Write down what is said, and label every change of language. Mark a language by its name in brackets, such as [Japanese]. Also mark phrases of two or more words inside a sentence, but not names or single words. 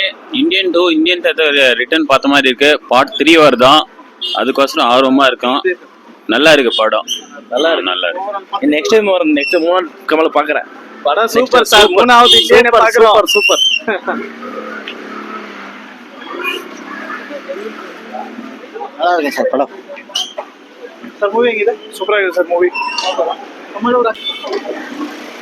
[Tamil] இந்தியன் 2 இந்தியன் ரிட்டர்ன் பார்த்த மாதிரி இருக்கு. பார்ட் 3 வருதான், அதுக்கோசரம் ஆர்வமா இருக்கும். நல்லா இருக்கு படம், நல்லா இருக்கு. [English] next time [Tamil] வரும், நெக்ஸ்ட் 3 கமல பாக்குறேன். படம் சூப்பர் சார், 3வது இந்தியன் பாக்குறோம். சூப்பர். நல்லா இருக்கு சார் படம். [Kannada] ಸರ್ ಮೂವಿ ಹೇಗಿದೆ? ಸೂಪರ್ ಆಗಿದೆ ಸರ್ ಮೂವಿ. ಕಮಲ್ ಅವರ